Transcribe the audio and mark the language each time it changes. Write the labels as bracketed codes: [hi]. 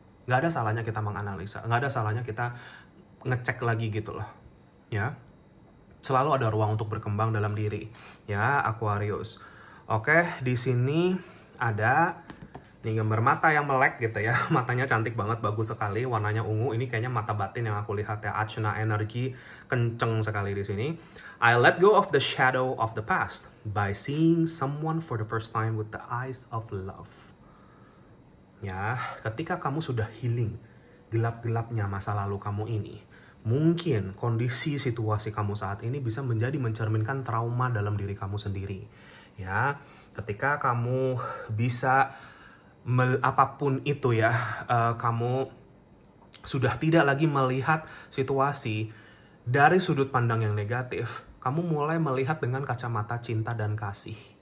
[id] Nggak ada salahnya kita menganalisa. Nggak ada salahnya kita ngecek lagi gitu loh. Ya. Selalu ada ruang untuk berkembang dalam diri. Ya, Aquarius. Oke, di sini ada nih gambar mata yang melek gitu ya. Matanya cantik banget, bagus sekali. Warnanya ungu. Ini kayaknya mata batin yang aku lihat ya. Ajna energi kenceng sekali di sini. [en] I let go of the shadow of the past by seeing someone for the first time with the eyes of love. [id] Ya, ketika kamu sudah healing gelap-gelapnya masa lalu kamu ini, mungkin kondisi situasi kamu saat ini bisa menjadi mencerminkan trauma dalam diri kamu sendiri. Ya, ketika kamu bisa apapun itu ya, kamu sudah tidak lagi melihat situasi dari sudut pandang yang negatif, kamu mulai melihat dengan kacamata cinta dan kasih.